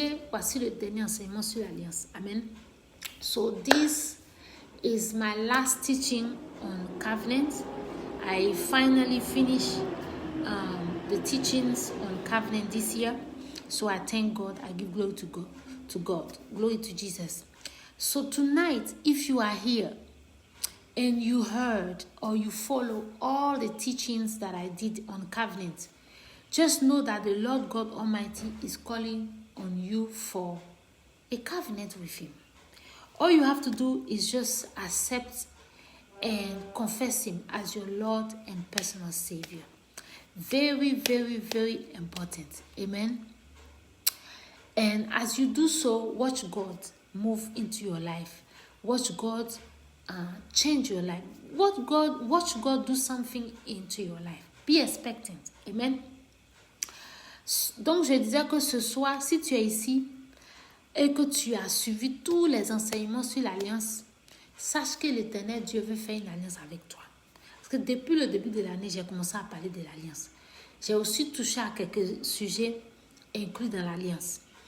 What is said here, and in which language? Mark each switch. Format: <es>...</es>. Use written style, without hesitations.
<fr>Voici le dernier enseignement sur l'alliance. Amen.</fr> <en>So, this is my last teaching on covenant. I finally finished the teachings on covenant this year. So I thank God. I give glory to God. Glory to Jesus. So tonight, if you are here and you heard or you follow all the teachings that I did on covenant, just know that the Lord God Almighty is calling on you for a covenant with Him. All you have to do is just accept and confess Him as your Lord and personal Savior. Very, very, very important. Amen. And as you do so, watch God move into your life. Watch God change your life. Watch God do something into your life. Be expectant. Amen.</en> <fr>Donc, je disais que ce soir, si tu es ici et que tu as suivi tous les enseignements sur l'alliance, sache que l'Éternel Dieu veut faire une alliance avec toi. Parce que depuis le début de l'année, j'ai commencé à parler de l'alliance. J'ai aussi touché à quelques sujets inclus dans l'alliance.</fr>